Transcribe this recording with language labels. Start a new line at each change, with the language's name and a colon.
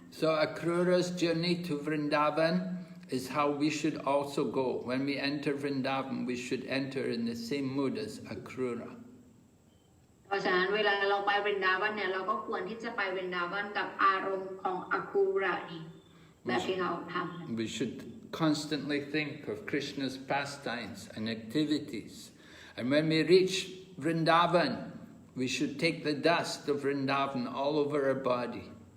English: So Akrura's journey to Vrndavan is how we should also go. When we enter Vrndavan, we should enter in the same mood as Akrura.
Thai: เพราะฉะนั้นเวลาเราไปวรินดาวันเนี่ยเราก็ควรที่จะไปวรินดาวันกับอารมณ์ของอักขุรานี่แบบที่เขาทำ
English: We should constantly think of Krishna's pastimes and activities. And when we reach Vrndavan, we should take the dust of Vrndavan all over our body.